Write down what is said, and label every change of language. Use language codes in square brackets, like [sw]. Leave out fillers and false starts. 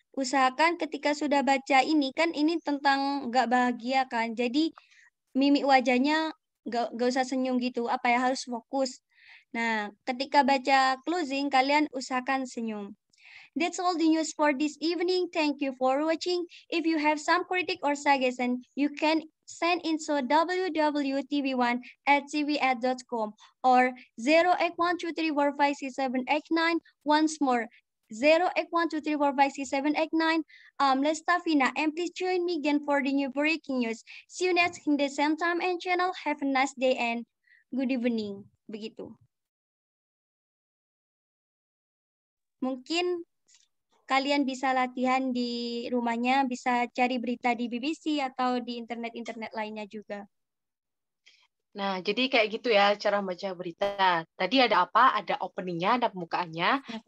[id] Usahakan ketika sudah baca ini, kan ini tentang nggak bahagia kan, jadi mimik wajahnya gak usah senyum gitu, harus fokus. Nah, ketika baca closing, kalian usahakan senyum. [en] That's all the news for this evening. Thank you for watching. If you have some critic or suggestion, you can send into www.tv1@tvad.com or 08123456789. Once more, 08123456789. Lesta Fina, and please join me again for the new breaking news. See you next in the same time and channel. Have a nice day and good evening. [id] Begitu. Mungkin kalian bisa latihan di rumahnya, bisa cari berita di BBC atau di internet-internet lainnya juga. Nah, jadi kayak gitu ya cara membaca berita. Tadi ada apa? Ada openingnya, ada pembukaannya.